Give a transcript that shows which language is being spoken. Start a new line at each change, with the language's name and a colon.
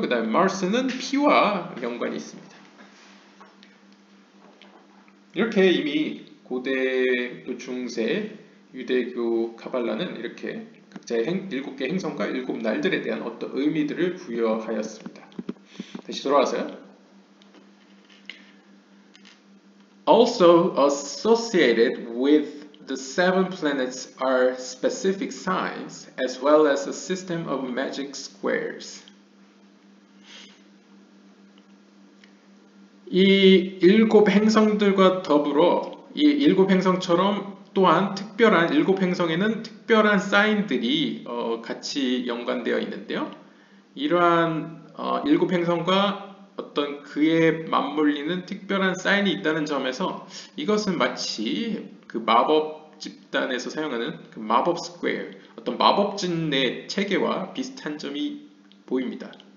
Korean: 그 다음에 Mars는 피와 연관이 있습니다. 이렇게 이미 고대 또 중세 유대교 카발라는 이렇게 각자의 7개 행성과 7날들에 대한 어떤 의미들을 부여하였습니다. 다시 돌아와서요.
English: Also associated with the 7 planets are specific signs as well as a system of magic squares.
Korean: 이 7 행성들과 더불어 이 7 행성처럼 또한 특별한 7 행성에는 특별한 사인들이 같이 연관되어 있는데요. 이러한 7 행성과 어떤 그에 맞물리는 특별한 사인이 있다는 점에서 이것은 마치 그 마법 집단에서 사용하는 그 마법 스퀘어, 어떤 마법진의 체계와 비슷한 점이 보입니다.